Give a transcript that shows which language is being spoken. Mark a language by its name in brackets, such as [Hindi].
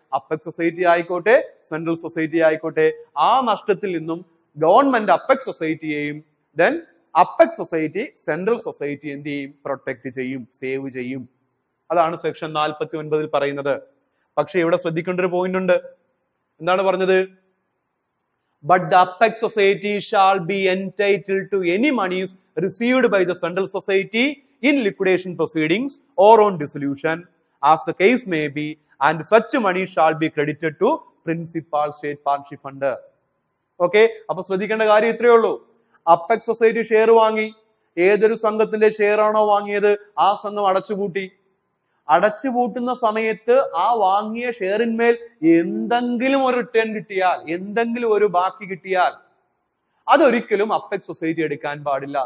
[Malayalam] Apex society ആയിക്കോട്ടെ central society ആയിക്കോട്ടെ, ആ നഷ്ടത്തിൽ നിന്നും government apex സൊസൈറ്റിയെയും then apex society central society എന്ത് ചെയ്യും? പ്രൊട്ടക്ട് ചെയ്യും, സേവ് ചെയ്യും. അതാണ് സെക്ഷൻ 49 പറയുന്നത്. പക്ഷെ ഇവിടെ ശ്രദ്ധിക്കേണ്ട ഒരു പോയിന്റ് ഉണ്ട്. എന്താണ് പറഞ്ഞത്? [English] But the Apex Society shall be entitled to any monies received by the Central Society in liquidation proceedings or on dissolution, as the case may be, and such money shall be credited to Principal State Partnership Fund. Okay, [Malayalam] അപ്പൊ ശ്രദ്ധിക്കേണ്ട കാര്യം ഇത്രയേ ഉള്ളൂ. Apex society share വാങ്ങി. ഏതൊരു സംഘത്തിന്റെ share ആണോ വാങ്ങിയത് ആ സംഘം അടച്ചുപൂട്ടി. അടച്ചുപൂട്ടുന്ന സമയത്ത് ആ വാങ്ങിയ ഷെയറിന്മേൽ എന്തെങ്കിലും ഒരു റിട്ടേൺ കിട്ടിയാൽ, എന്തെങ്കിലും ഒരു ബാക്കി കിട്ടിയാൽ അതൊരിക്കലും അപ്പെക്സ് സൊസൈറ്റി എടുക്കാൻ പാടില്ല.